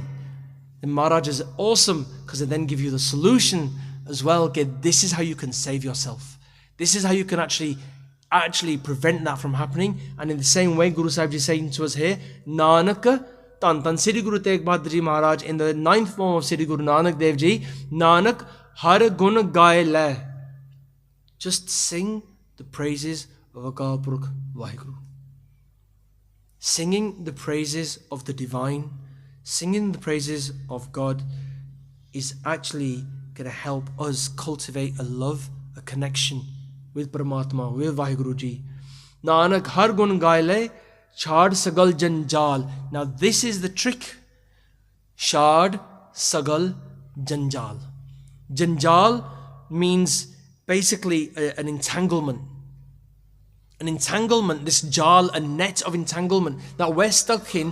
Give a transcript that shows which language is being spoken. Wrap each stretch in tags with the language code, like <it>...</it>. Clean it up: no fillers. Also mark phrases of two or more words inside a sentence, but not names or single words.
<en>The Maharaj is awesome, because they then give you the solution as well. Okay, this is how you can save yourself. This is how you can actually prevent that from happening. And in the same way, Guru Sahib Ji is saying to us here, Nanak, Tan Sri Guru Tegh Bahadur Ji Maharaj, in the 9th form of Sri Guru Nanak Dev Ji,</en> <pa>ਨਾਨਕ ਹਰਿ ਗੁਨ ਗਾਇ ਲੇ.</pa> <en>Just sing the praises of Akal Purkh Vaheguru. Singing the praises of the divine, singing the praises of God is actually going to help us cultivate a love, a connection with Paramatma, with Vaheguru Ji.</en> <pa>ਨਾਨਕ ਹਰਿ ਗੁਨ ਗਾਇਲੇ ਛਾਡਿ ਸਗਲ ਜੰਜਾਲ.</pa> <en>Now this is the trick.</en> <pa>ਛਾਡਿ ਸਗਲ ਜੰਜਾਲ.</pa> <en>Janjal means basically an entanglement. An entanglement, this jal, a net of entanglement that we're stuck in.</en>